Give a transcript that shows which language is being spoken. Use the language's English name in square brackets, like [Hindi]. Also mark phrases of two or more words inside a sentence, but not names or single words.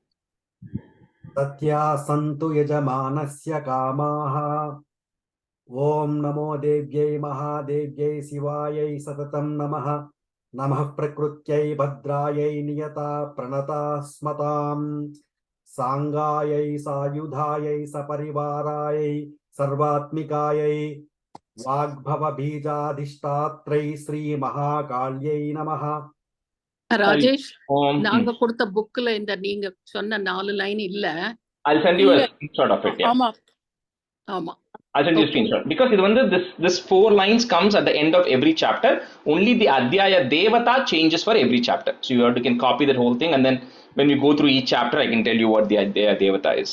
[Sanskrit] तत्या सन्तु यजमानस्य कामाः ॐ नमो देव्यै महादेव्यै शिवायै सततं नमः नमः प्रकृत्यै भद्रायै नियता प्रणता स्मताम् सांगायै सायुधायै सपरिवारायै सर्वात्मिकायै वाग्भवबीजाधिष्ठात्रै श्रीमहाकाल्यै नमः [Tamil] ராஜேஷ் நாங்க கொடுத்த புக்ல இந்த நீங்க சொன்ன 4 லைன் இல்ல. [English] I'll send you a screenshot of it. Yeah. [Tamil] ஆமா ஆமா [English] I'll send you a screenshot because this 4 lines comes at the end of every chapter. Only the [Sanskrit] अध्याय देवता [English] changes for every chapter. So you can copy that whole thing, and then when we go through each chapter, I can tell you what the [Sanskrit] अध्याय देवता [English] is.